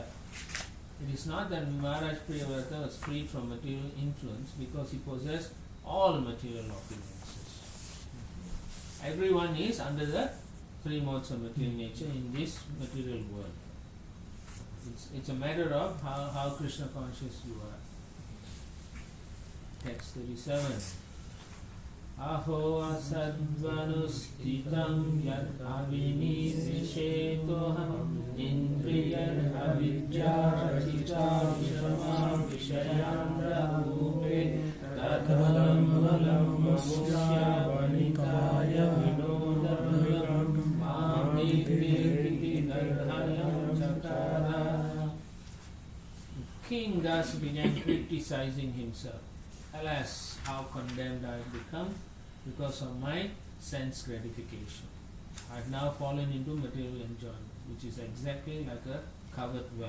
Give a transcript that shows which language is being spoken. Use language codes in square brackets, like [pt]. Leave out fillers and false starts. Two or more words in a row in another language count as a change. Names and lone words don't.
[en] It is not that Maharaj Priyavrata was freed from material influence because he possessed all material opulences. Everyone is under the three modes of material nature in this material world. It's a matter of how Krishna conscious you are. Text 37. [sa] अहो असद्वनुस्तितम् यद् अविनि विशेतोहम् इन्द्रियर् अविद्यारचित विषम विषयन्द्र उपे तद्वलम् वलम् मुस्य वनिकाय विनोदम् ममिकिर्ति नर्धयम् चकार. [en] King thus began criticizing himself. Alas, how condemned I have become because of my sense gratification. I have now fallen into material enjoyment, which is exactly like a covered well.